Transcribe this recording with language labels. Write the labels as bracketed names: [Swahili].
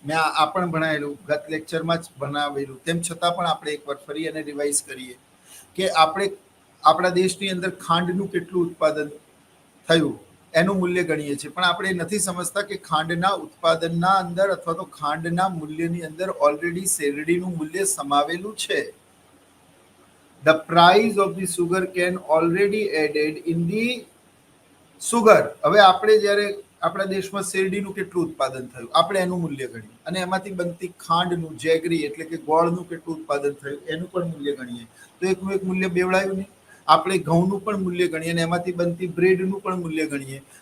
[Gujarati] મેં આ પણ ભણાયેલું, ગત લેક્ચરમાં જ ભણાવેલું, તેમ છતાં પણ આપણે એકવાર ફરી અને રિવાઇઝ કરીએ કે આપણે આપણા દેશની અંદર ખાંડનું કેટલું ઉત્પાદન થયું એનું મૂલ્ય ગણીએ છીએ, પણ આપણે નથી સમજતા કે ખાંડના ઉત્પાદનના અંદર અથવા તો ખાંડના મૂલ્યની અંદર ઓલરેડી શેરડીનું મૂલ્ય સમાવેલું છે. [English] The price of the sugar cane already added in the sugar. [Gujarati] હવે આપણે જ્યારે આપણા દેશમાં શેરડીનું કેટલું ઉત્પાદન થયું આપણે એનું મૂલ્ય ગણીએ અને એમાંથી બનતી ખાંડનું, જેગરી એટલે કે ગોળનું કેટલું ઉત્પાદન થયું એનું પણ મૂલ્ય ગણીએ, તો એકનું એક મૂલ્ય બેવડાયું નહીં. આપણે ઘઉંનું પણ મૂલ્ય ગણીએ અને એમાંથી બનતી બ્રેડનું પણ મૂલ્ય ગણીએ.